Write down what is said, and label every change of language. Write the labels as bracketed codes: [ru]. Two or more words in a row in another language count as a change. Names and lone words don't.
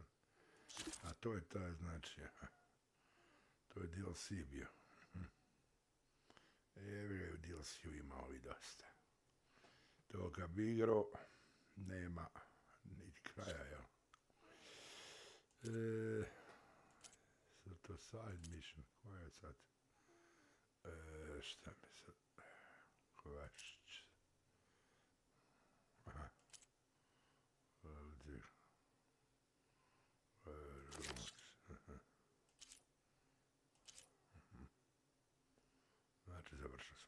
[bs] A to je taj, znači, to je DLC bio. Evo je u DLC-u imao i dosta. To kad bi igrao, nema niti kraja, jel? Sad to [en] side mission, [bs] koja je sad? Šta mi sad? Kvešć. Aha. Ovdje. Znači, završili smo.